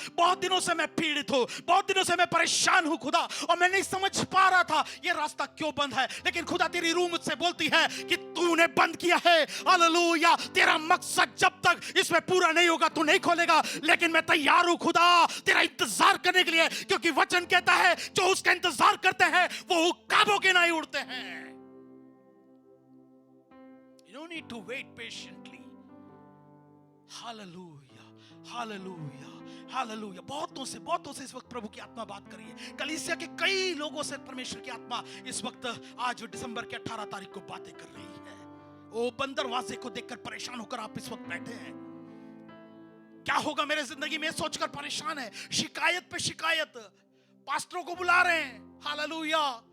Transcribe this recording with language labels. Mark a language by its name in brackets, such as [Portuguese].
[Hindi] बहुत दिनों से मैं पीड़ित हूं, बहुत दिनों से मैं परेशान हूं खुदा, और मैं नहीं समझ पा रहा था ये रास्ता क्यों बंद है, लेकिन खुदा तेरी रूह मुझसे बोलती है कि तूने बंद किया है। हालेलुया। तेरा मकसद जब तक इसमें पूरा नहीं होगा तू नहीं खोलेगा, लेकिन मैं तैयार हूं खुदा तेरा इंतजार करने के लिए, क्योंकि वचन कहता है जो उसका इंतजार करते हैं वो उकाबों के नहीं उड़ते हैं। [English] You don't need to wait patiently. Hallelujah, hallelujah, hallelujah. [Hindi] बहुतों से इस वक्त प्रभु की आत्मा बात कर रही है। कलीसिया के कई लोगों से परमेश्वर की आत्मा इस वक्त आज दिसंबर के 18 तारीख को बातें कर रही है। ओ बंदरवाजे को देखकर परेशान होकर आप इस वक्त बैठे हैं। क्या होगा मेरे जिंदगी में सोचकर परेशान है, शिकायत पे शिकायत, पास्टरों को बुला रहे हैं। हालेलुया।